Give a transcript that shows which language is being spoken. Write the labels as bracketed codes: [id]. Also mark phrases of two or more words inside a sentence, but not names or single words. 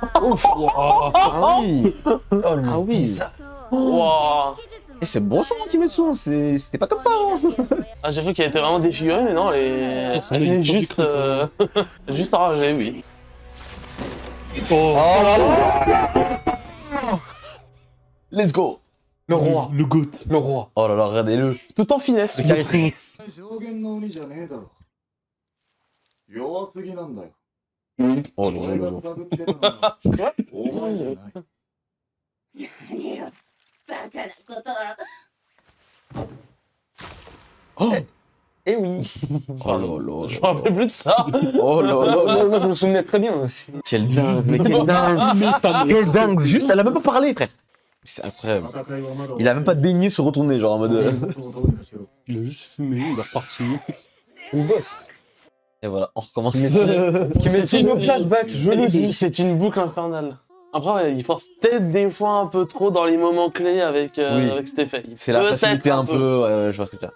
[fr] Ah oui! Oh, le Ah oui! bizarre. Waouh. Et c'est bon son Kimetsu, c'était pas comme ça. Hein. Ah, j'ai cru qu'elle était vraiment défigurée, mais non, elle est juste. Juste enragée, oui. Oh là là. [en] Let's go! [fr] Le roi. Le goat. Le roi. Oh là là, regardez-le. Tout en finesse. Le charisme. [ja] 上限の鬼じゃねえだろ。弱すぎなんだよ。 [fr] Oh là là [ja] 俺 [fr] là [ja] が [fr] là. [ja] 探ってたのはお前じゃない。何をバカなことを。 Oh, [fr] Eh oui. oh là là. Je me rappelle plus de ça. Oh là là là. Moi, je me souvenais très bien aussi. Quel dingue, mais quel dingue. Quel dingue. Juste, elle a même pas parlé, frère. C'est incroyable. [ja] 戦いはまだ [fr] Il a même pas daigné se retourner, genre en mode. [ja] ことをどうにかしろ。 [fr] Il a juste fumé, il est reparti. Une bosse. Et voilà, on recommence. Qui met C'est nos une- flashbacks, je le dis. C'est une boucle infernale. Après, ouais, il force peut-être des fois un peu trop dans les moments clés avec, Oui. avec cet effet. C'est la Peut-être facilité un peu. Ouais, ouais, je vois ce que tu as.